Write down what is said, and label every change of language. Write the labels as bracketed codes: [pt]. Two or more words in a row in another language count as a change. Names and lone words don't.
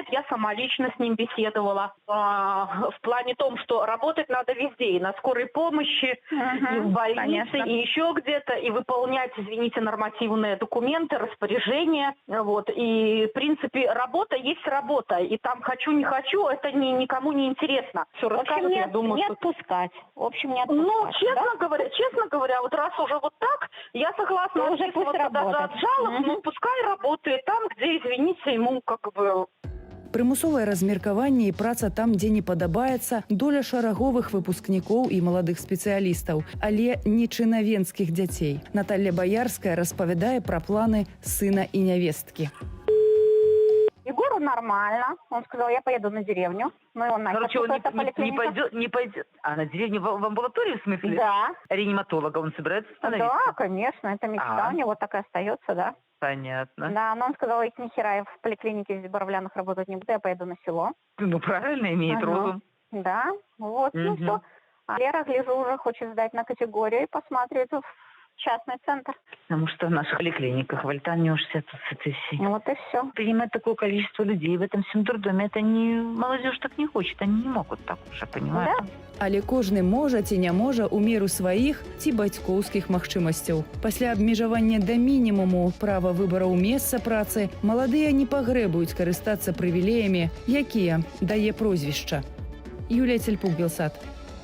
[ru] Я сама лично с ним беседовала в плане том, что работать надо везде, и на скорой помощи, и в больнице, конечно, и еще где-то, и выполнять, извините, нормативные документы, распоряжения, И, в принципе, работа есть работа. И там хочу, не хочу, это никому не интересно. Все расскажут, я думаю, не отпускать. В общем, не отпускать. Честно говоря, вот раз уже вот так, я согласна уже даже от жалоб, но пускай работает там, где, извините, ему [be] Прымусовае размеркаванне і праца там, дзе не падабаецца, доля шараговых выпускнікоў і маладых спецыялістаў, але не чынавенскіх дзяцей. Наталья Боярская распавядае пра планы сына і нявесткі. [ru] Егору нормально. Он сказал, я поеду на деревню. Ну, и он начал. Короче, он не пойдет. А на деревню в амбулаторию, в смысле? Да. Реаниматолога он собирается становиться? Да, конечно. Это мечта у него так и остается, да. Понятно. Да, но он сказал, я ни хера, я в поликлинике в Боровлянах работать не буду, я поеду на село. Ну, правильно, имеет розум. Да, вот, ну все. А Лера, гляжу, уже хочет сдать на категорию и посмотреть в частный центр. Потому что в наших поликлиниках вольтанешься тут с этой всей. Вот и все. Принимать такое количество людей в этом всем дурдоме, это не... Молодежь так не хочет, они не могут так уже, понимаете? Да. [be] Але кожны можа ці не можа ў меру сваіх ці бацькоўскіх магчымасцяў. Пасля абмежавання да мінімуму права выбараў месца працы маладыя не пагрэбуюць карыстацца прывілеямі, якія дае прозвішча. Юлія Цельпук, Белсат.